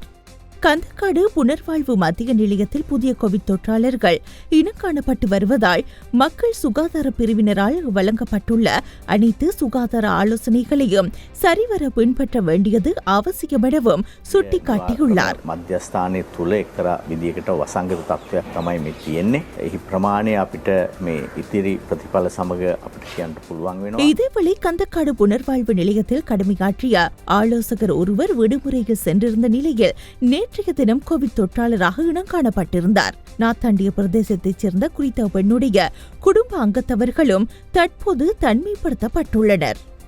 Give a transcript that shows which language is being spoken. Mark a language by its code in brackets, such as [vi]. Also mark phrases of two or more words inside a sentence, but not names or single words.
[ta] கந்தக்காடு புனர்வாழ்வு மத்திய நிலையத்தில் புதிய கோவிட் தொற்றாளர்கள் இனங்காணப்பட்டு வருவதால் மக்கள் சுகாதார பிரிவினரால் வழங்கப்பட்டுள்ள அனைத்து சுகாதார ஆலோசனைகளையும் சரிவர பின்பற்ற வேண்டியது அவசியம் எனவும் சுட்டிக்காட்டியுள்ளார். [si] මධ්‍යස්ථානයේ තුල එක්තරා විදියකට වසංගත තත්ත්වයක් තමයි මේ තියෙන්නේ. එහි ප්‍රමාණය අපිට මේ ඉතිරි ප්‍රතිඵල සමග අපිට කියන්න පුළුවන් වෙනවා. [ta] இதேவேளை கந்தக்காடு புனர்வாழ்வு நிலையத்தில் கடமையாற்றிய ஆலோசகர் ஒருவர் விடுமுறையில் சென்றிருந்த நிலையில் நேற்றைய தினம் கோவிட் தொற்றாளராக இனங்காணப்பட்டிருந்தார். நாத்தாண்டிய பிரதேசத்தைச் சேர்ந்த குறித்த பெண்ணுடைய குடும்ப அங்கத்தவர்களும் தற்போது தனிமைப்படுத்தப்பட்டுள்ளனர்.